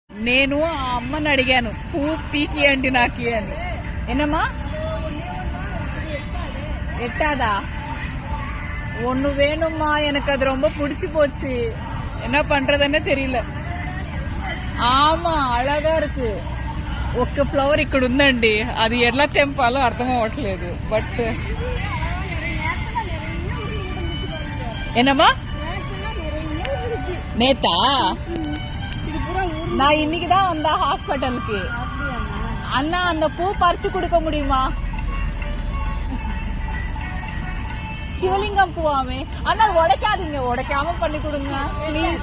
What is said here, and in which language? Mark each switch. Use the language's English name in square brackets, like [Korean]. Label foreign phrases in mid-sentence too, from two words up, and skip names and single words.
[Telugu] నేను ఆ అమ్మని అడిగాను పువ్వు పీకియండి నాకు అని. [Tamil] என்னம்மா எட்டாதா? ஒண்ணு வேணும்மா, எனக்கு அது ரொம்ப பிடிச்சு போச்சு, என்ன பண்றதுன்னு தெரியல. ఆమా అழగా இருக்கு. [Telugu] ఒక్క ఫ్లవర్ ఇక్కడ ఉందండి, అది ఎలా తెంపాలో అర్థం అవ్వట్లేదు. [Tamil] బట్ என்னம்மா நேத்தா நான் இன்னைக்கு தான் வந்தா ஹாஸ்பிட்டலுக்கு. அண்ணா அந்த பூ பறிச்சு கொடுக்க முடியுமா? சிவலிங்கம் பூவாமே அண்ணா, உடைக்காதீங்க, உடைக்காம பண்ணி கொடுங்க ப்ளீஸ்.